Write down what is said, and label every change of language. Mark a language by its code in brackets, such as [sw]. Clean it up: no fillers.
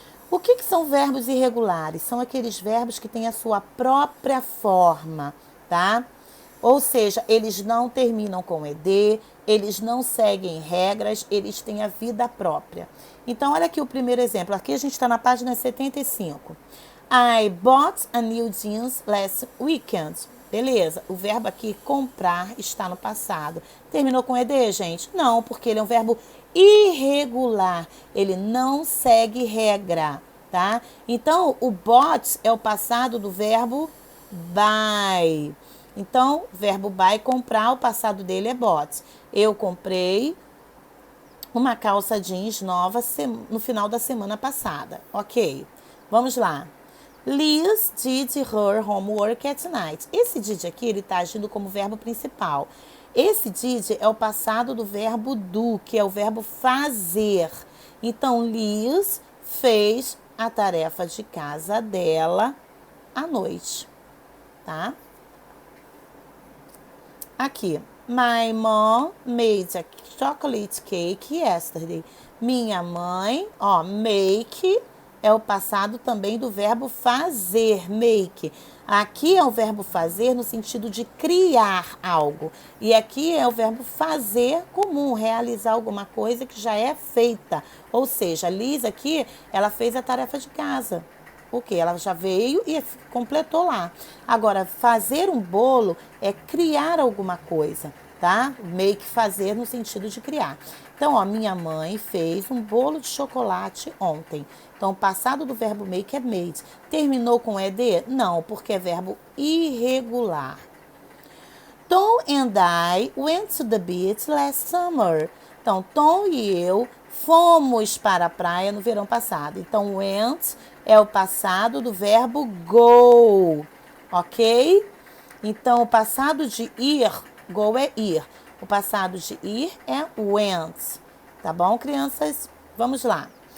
[pt] O que são verbos irregulares? São aqueles verbos que têm a sua própria forma, tá? Ou seja, eles não terminam com ED, eles não seguem regras, eles têm a vida própria. Então, olha aqui o primeiro exemplo. Aqui a gente está na página 75. [en] I bought a new jeans last weekend. [pt] Beleza, o verbo aqui comprar está no passado. Terminou com ED, gente? Não, porque ele é um verbo irregular. Ele não segue regra, tá? Então, o bought é o passado do verbo buy. Então, verbo buy, comprar, o passado dele é bought. Eu comprei uma calça jeans nova no final da semana passada. Ok, vamos lá. [en] Liz did her homework at night. [pt] Esse did aqui, ele está agindo como verbo principal. Esse did é o passado do verbo do, que é o verbo fazer. Então, Liz fez a tarefa de casa dela à noite, tá? Aqui, [en] my mom made a chocolate cake yesterday. [pt] Minha mãe, ó, make é o passado também do verbo fazer, make. Aqui é o verbo fazer no sentido de criar algo. E aqui é o verbo fazer comum, realizar alguma coisa que já é feita. Ou seja, a Liz aqui, ela fez a tarefa de casa. O que? Ela já veio e completou lá. Agora, fazer um bolo é criar alguma coisa, tá? Make, fazer no sentido de criar. Então, ó, minha mãe fez um bolo de chocolate ontem. Então, o passado do verbo make é made. Terminou com ED? Não, porque é verbo irregular. [en] Tom and I went to the beach last summer. [pt] Então, Tom e eu fomos para a praia no verão passado. Então, went é o passado do verbo go, ok? Então, o passado de ir, go é ir. O passado de ir é went, tá bom, crianças? Vamos lá.